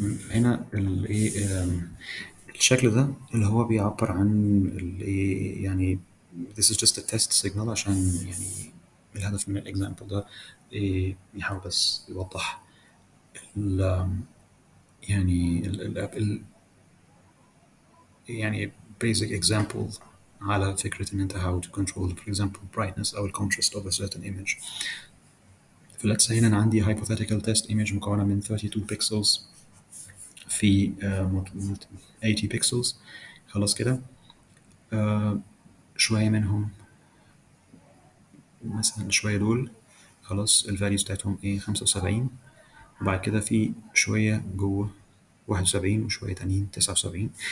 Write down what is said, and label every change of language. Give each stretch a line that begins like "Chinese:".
Arabic: هنا الايه الشكل ده اللي هو بيعبر عن الايه يعني
English: this is just a test signal،
Arabic: عشان يعني الهدف من الاكزامبل ده إيه يحاول بس يوضح ال يعني ال يعني
English: basic example
Arabic: على فكرة إن أنت
English: how to control for example brightness أو ال contrast of a certain image. فlet's say
Arabic: هنا أنا عندي
English: hypothetical test image
Arabic: مكونة من
English: 32 pixels في 80 pixels.
Arabic: خلاص كده. شوية منهم مثلا شوية دول خلاص الفاليوز بتاعتهم ايه 75، وبعد كده في شوية جوه 71 وشوية تانيين 79.